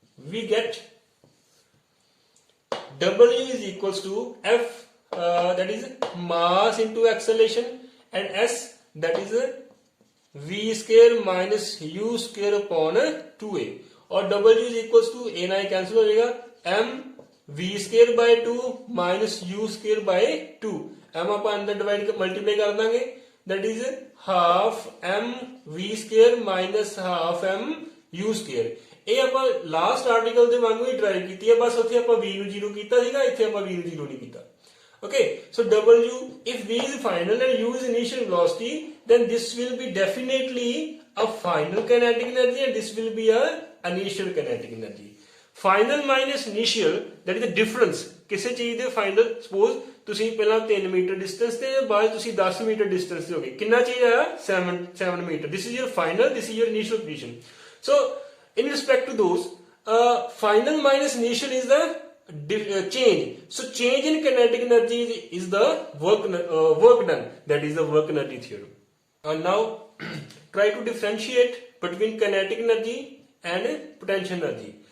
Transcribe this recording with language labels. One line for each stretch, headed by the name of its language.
English: We get W is equals to F, that is mass into acceleration, and S, that is V square minus U square upon 2A. और W is equals to A
Hindi: ना cancel हो जाएगा,
English: M V square by 2 minus U square by 2.
Hindi: M आप अंदर divide multiply कर देंगे,
English: that is half m v square minus half m u square.
Punjabi: ਇਹ ਆਪਾਂ ਲਾਸਟ ਆਰਟੀਕਲ ਦੇ ਵਾਂਗੂ ਹੀ ਡਰਾਈਵ ਕੀਤੀ ਹੈ, ਬਸ ਉੱਥੇ ਆਪਾਂ v ਨੂੰ 0 ਕੀਤਾ ਸੀਗਾ, ਇੱਥੇ ਆਪਾਂ v ਨੂੰ 0 ਨਹੀਂ ਕੀਤਾ.
English: Okay, so W, if v is final and u is initial velocity, then this will be definitely a final kinetic energy and this will be a initial kinetic energy. Final minus initial, that is the difference.
Punjabi: ਕਿਸੇ ਚੀਜ਼ ਦੇ final, suppose ਤੁਸੀਂ ਪਹਿਲਾਂ 3 metre distance ਤੇ ਬਾਅਦ ਤੁਸੀਂ 10 metre distance ਤੇ ਹੋਗੇ, ਕਿੰਨਾ ਚੀਜ਼ ਆਇਆ 7 metre.
English: This is your final, this is your initial position. So in respect to those, final minus initial is the change. So change in kinetic energy is the work done, that is the work energy theorem. And now try to differentiate between kinetic energy and potential energy.